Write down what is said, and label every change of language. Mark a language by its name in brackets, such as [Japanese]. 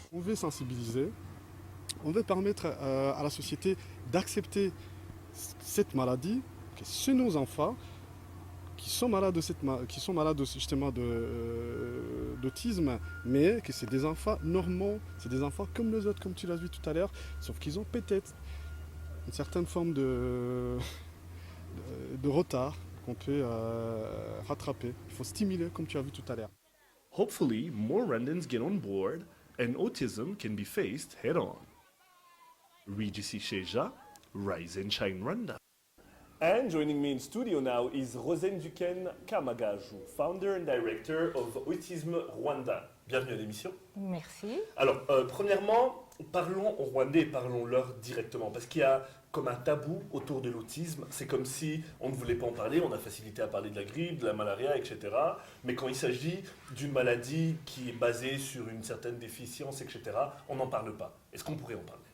[French] On veut sensibiliser, on veut permettre à la société d'accepter cette maladie, que c'est nos enfants qui sont malades justement d'autisme, mais que c'est des enfants normaux, c'est des enfants comme les autres, comme tu l'as vu tout à l'heure, sauf qu'ils ont peut-être une certaine forme de retard qu'on peut rattraper. Il faut stimuler, comme tu as vu tout à l'heure. [English] Hopefully, more Rwandans get on board and autism can be faced head on. Regis Sheja, Rise and Shine Rwanda. And joining me in studio now is Rosen Duken Kamagaju, founder and director of Autisme Rwanda. [French] Bienvenue à l'émission. Merci. Alors, premièrement, parlons aux Rwandais et parlons-leur directement, parce qu'il y a comme un tabou autour de l'autisme. C'est comme si on ne voulait pas en parler, on a facilité à parler de la grippe, de la malaria, etc. Mais quand il s'agit d'une maladie qui est basée sur une certaine déficience, etc., on n'en parle pas. Est-ce qu'on pourrait en parler?